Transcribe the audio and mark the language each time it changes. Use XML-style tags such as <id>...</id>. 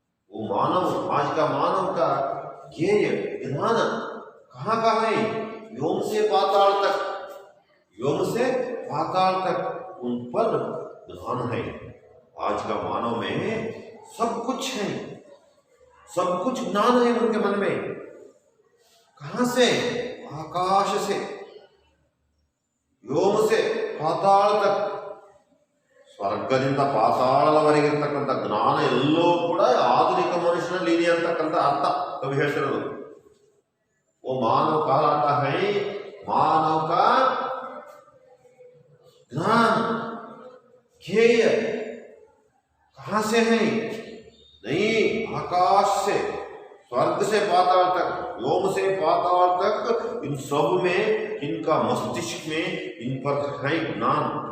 <hi>वो मानव, आज का मानव का ज्ञेय ज्ञान कहाँ का है, व्योम से पाताल तक, व्योम से पाताल तक उन पर ज्ञान है। आज का मानव में सब कुछ है, सब कुछ ज्ञान है उनके मन में। कहां से? आकाश से, ವ್ಯೋಮ से ಪಾತಾಳ ತಕ್,</hi> <kn>ಸ್ವರ್ಗದಿಂದ ಪಾತಾಳದವರೆಗಿರ್ತಕ್ಕಂಥ ಜ್ಞಾನ ಎಲ್ಲೋ ಕೂಡ ಆಧುನಿಕ ಮನುಷ್ಯನಲ್ಲಿ ಇದೆ ಅಂತಕ್ಕಂಥ ಅರ್ಥ ಕವಿ ಹೇಳ್ತಿರೋದು.</kn> <hi>वो मानव कहलाता है, मानव का ज्ञान ध्येय कहां से है? नहीं, आकाश से, स्वर्ग से पाताल तक, व्योम से पाताल तक, इन सब में, इनका मस्तिष्क में इन पर है ज्ञान।</hi>